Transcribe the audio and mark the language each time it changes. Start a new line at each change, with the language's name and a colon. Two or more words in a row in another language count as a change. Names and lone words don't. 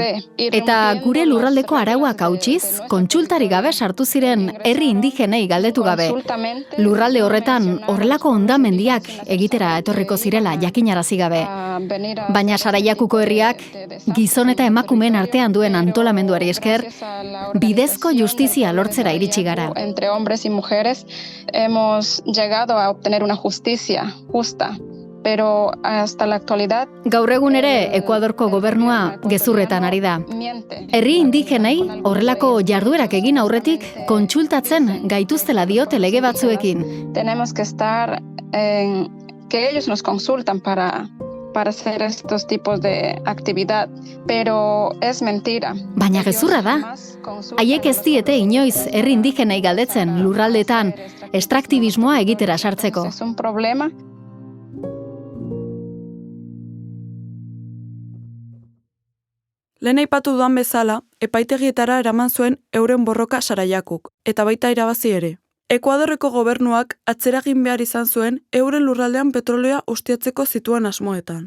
Basque: Eta gure lurraldeko arauak hautsiz, kontsultarik gabe sartu ziren herri indigenei galdetu gabe. Lurralde horretan horrelako hondamendiak egitera etorriko zirela jakinarazi gabe. Baina Saraiakuko herriak, gizon eta emakumeen artean duen antolamenduari esker, bidezko justizia lortzera iritsi gara.
Spanish: Entre hombres y mujeres hemos llegado a obtener una justicia justa, pero hasta la actualidad
Basque: gaur egun ere Ekuadorko gobernua gezurretan ari da. Herri indigenei horrelako jarduerak egin aurretik kontsultatzen gaituztela diote lege batzuekin.
Spanish: Tenemos que estar que ellos nos consultan para hacer estos tipos de actividad, pero es mentira.
Basque: Baina gezurra da. Haiek ez diete inoiz herri indigenei galdetzen lurraldeetan estraktibismoa egitera sartzeko.
Spanish: Es un problema.
Basque: Lehen aipatu dudan bezala, epaitegietara eraman zuen euren borroka Saraiakuk, eta baita irabazi ere. Ekuadorreko gobernuak atzeragin behar izan zuen euren lurraldean petrolioa ustiatzeko zituen asmoetan.